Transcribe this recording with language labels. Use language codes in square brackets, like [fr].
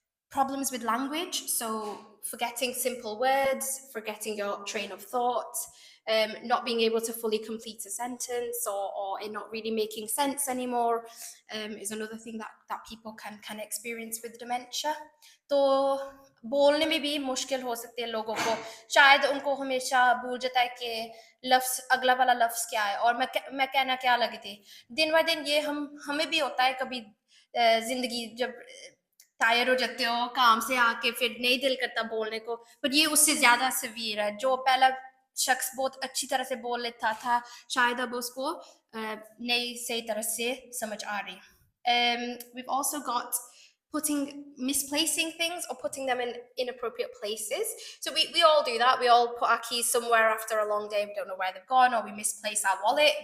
[en] Problems with language, so forgetting simple words, forgetting your train of thought, not being able to fully complete a sentence, or it not really making sense anymore, is another thing that people can experience with dementia. [hi] तो बोलने में भी मुश्किल हो सकती है लोगों को, शायद उनको हमेशा भूल जाता है कि लफ्ज़ अगला वाला लफ्ज़ क्या है और मैं कहना क्या लगी थी। दिन ब दिन ये हमें भी होता है, कभी ज़िंदगी जब टायर हो जाते हो काम से आके फिर नहीं दिल करता बोलने को, पर ये उससे ज़्यादा सीवियर है। जो पहला शख्स बहुत अच्छी तरह से बोल लेता था, शायद अब उसको नहीं सही तरह से समझ आ रही। [en] We've also got misplacing things or putting them in inappropriate places. So we all do that. We all put our keys somewhere after a long day. We don't know where they've gone, or we misplace our wallet.